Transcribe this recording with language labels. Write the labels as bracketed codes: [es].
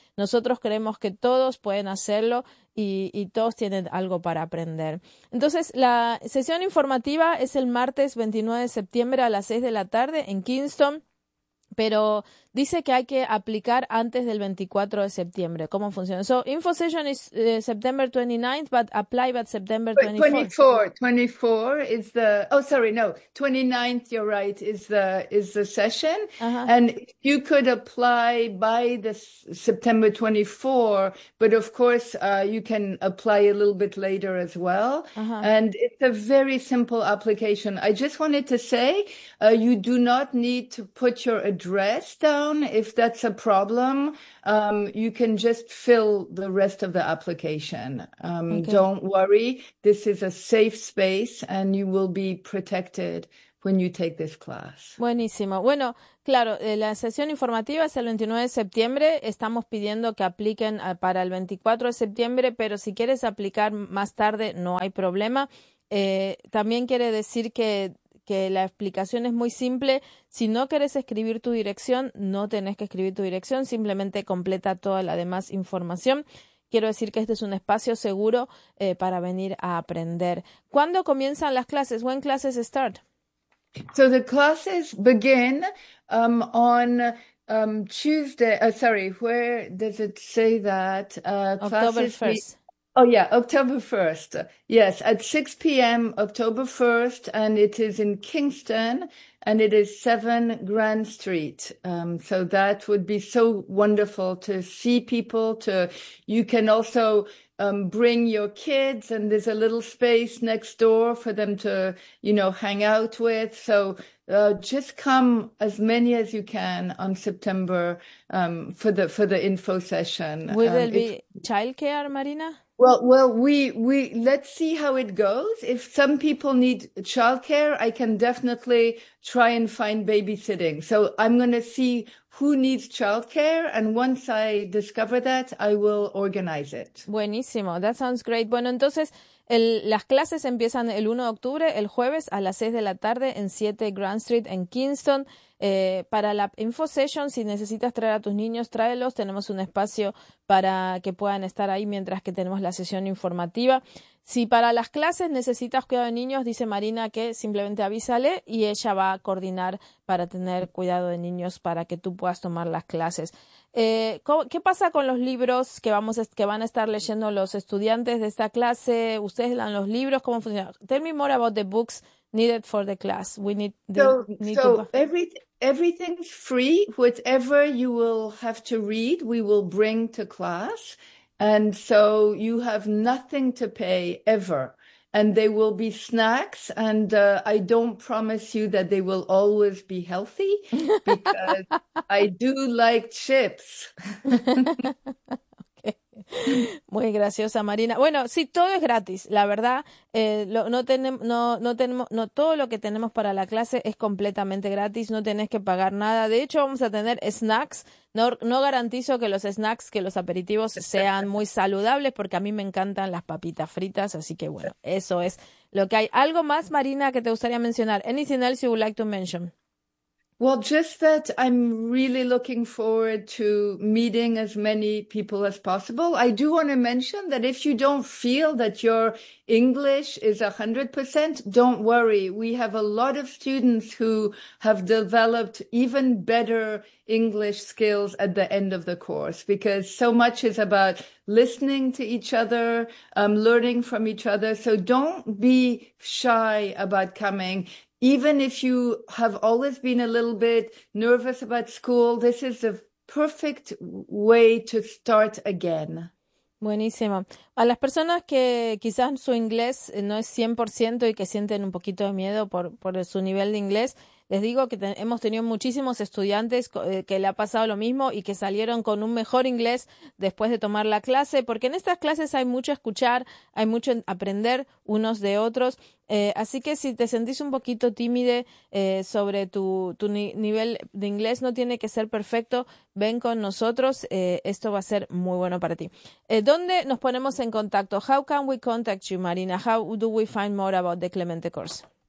[es] Nosotros creemos que todos pueden hacerlo. Y todos tienen algo para aprender. Entonces, la sesión informativa es el martes 29 de septiembre a las 6 de la tarde en Kingston, pero dice que hay que aplicar antes del 24 de septiembre. ¿Cómo funciona? [en] So, info session is September 29th, but apply by September 24th. 29th, you're right, is the session. Uh-huh. And you could apply by the September 24th, but of course you can apply a little bit later as well. Uh-huh. And it's a very simple application. I just wanted to say you do not need to put your address down. If that's a problem, you can just fill the rest of the application. Okay. Don't worry. This is a safe space and you will be protected when you take this class. [es] Buenísimo. Bueno, claro, la sesión informativa es el 29 de septiembre. Estamos pidiendo que apliquen para el 24 de septiembre, pero si quieres aplicar más tarde, no hay problema. También quiere decir que la explicación es muy simple. Si no querés escribir tu dirección, no tenés que escribir tu dirección, simplemente completa toda la demás información. Quiero decir que este es un espacio seguro para venir a aprender. ¿Cuándo comienzan las clases? [en] When classes start? So the classes begin on Tuesday. Sorry, where does it say that? October 1st. Oh, yeah, October 1st. Yes, at 6 p.m., October 1st, and it is in Kingston. and it is 7 Grand Street. So that would be so wonderful to see people. You can also bring your kids, and there's a little space next door for them to, you know, hang out with. So just come as many as you can on September for the info session. Will there be childcare, Marina? Well, we let's see how it goes. If some people need childcare, I can definitely try and find babysitting. So I'm going to see who needs childcare, and once I discover that, I will organize it. Buenísimo, that sounds great. [es] Bueno, entonces las clases empiezan el 1 de octubre, el jueves a las 6 de la tarde en 7 Grand Street en Kingston. Para la [en] info session, [es] si necesitas traer a tus niños, tráelos. Tenemos un espacio para que puedan estar ahí mientras que tenemos la sesión informativa. Si para las clases necesitas cuidado de niños, dice Marina que simplemente avísale y ella va a coordinar para tener cuidado de niños para que tú puedas tomar las clases. ¿Qué pasa con los libros que van a estar leyendo los estudiantes de esta clase? ¿Ustedes dan los libros? ¿Cómo funciona? [en] Tell me more about the books needed for the class. We need Everything's free. Whatever you will have to read, we will bring to class. And so you have nothing to pay ever. And they will be snacks. And I don't promise you that they will always be healthy, because I do like chips. [es] Muy graciosa, Marina. Bueno, sí, todo es gratis, la verdad. No tenemos todo lo que tenemos para la clase es completamente gratis, no tenés que pagar nada. De hecho, vamos a tener snacks. No garantizo que los snacks, que los aperitivos sean muy saludables, porque a mí me encantan las papitas fritas, así que bueno, eso es lo que hay. ¿Algo más, Marina, que te gustaría mencionar? [en] Anything else you would like to mention? Well, just that I'm really looking forward to meeting as many people as possible. I do want to mention that if you don't feel that your English is 100%, don't worry. We have a lot of students who have developed even better English skills at the end of the course, because so much is about listening to each other, learning from each other. So don't be shy about coming. Even if you have always been a little bit nervous about school, this is the perfect way to start again. [es] Buenísimo. A las personas que quizás su inglés no es 100% y que sienten un poquito de miedo por su nivel de inglés, les digo que hemos tenido muchísimos estudiantes que le ha pasado lo mismo y que salieron con un mejor inglés después de tomar la clase, porque en estas clases hay mucho escuchar, hay mucho aprender unos de otros. Así que si te sentís un poquito tímide sobre tu nivel de inglés, no tiene que ser perfecto, ven con nosotros, esto va a ser muy bueno para ti. ¿Dónde nos ponemos en contacto? [en] How can we contact you, Marina? How do we find more about the Clemente course?